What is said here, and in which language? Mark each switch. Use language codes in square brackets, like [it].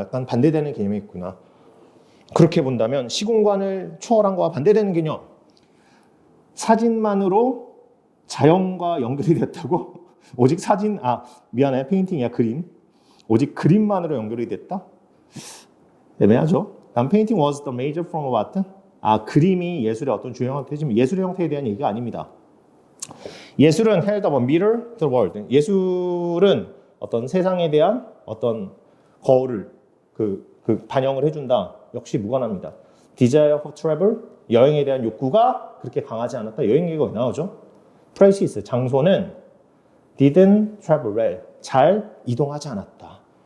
[ko] 약간 반대되는 개념이 있구나. 그렇게 본다면 시공간을 초월한 거와 반대되는 개념. 사진만으로 자연과 연결이 됐다고? 오직 페인팅이야, 그림. 오직 그림만으로 연결이 됐다? 애매하죠. 다음 [en] painting was the major form of art. [ko] 그림이 예술의 어떤 주요 형태지만 예술의 형태에 대한 얘기가 아닙니다. 예술은 [en] held up a mirror to the world. [ko] 예술은 어떤 세상에 대한 어떤 거울을 반영을 해준다. 역시 무관합니다. [en] Desire for travel, [ko] 여행에 대한 욕구가 그렇게 강하지 않았다. 여행 얘기가 나오죠. [en] Places, [ko] 장소는 [en] didn't travel well, [ko] 잘 이동하지 않았다.